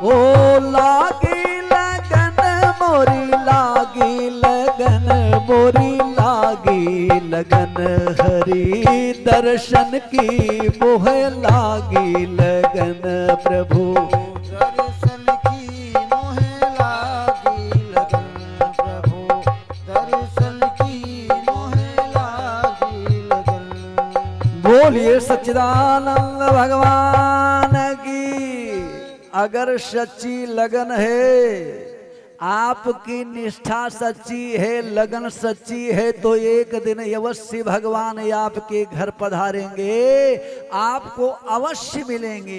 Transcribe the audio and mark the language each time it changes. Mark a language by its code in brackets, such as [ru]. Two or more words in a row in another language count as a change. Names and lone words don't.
[hi] ओ लागी लगन मोरी लागी लगन, मोरी लागी लगन हरि दर्शन की, मोहे लागी लगन प्रभु दर्शन की, मोहे लागी लगन प्रभु दर्शन की, मोहे लागी लगन। बोलिए सच्चिदानंद भगवान की। अगर सच्ची लगन है, आपकी निष्ठा सच्ची है, लगन सच्ची है, तो एक दिन अवश्य भगवान आपके घर पधारेंगे, आपको अवश्य मिलेंगे।